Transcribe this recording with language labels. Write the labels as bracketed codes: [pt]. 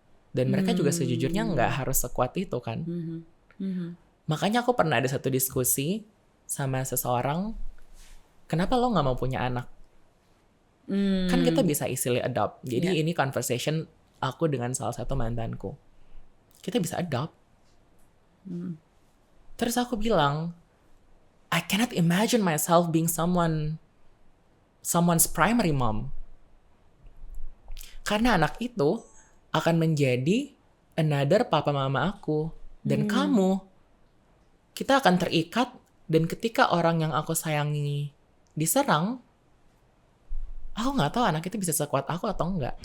[id] Dan mereka juga sejujurnya nggak harus sekuat itu kan. Makanya aku pernah ada satu diskusi sama seseorang, kenapa lo nggak mau punya anak? Kan kita bisa easily adopt. Jadi ini conversation aku dengan salah satu mantanku. Kita bisa adopt. Terus aku bilang, [en] I cannot imagine myself being someone's primary mom. [id] Karena anak itu akan menjadi another papa mama aku. Dan kamu, kita akan terikat, dan ketika orang yang aku sayangi diserang, aku nggak tahu anak itu bisa sekuat aku atau enggak.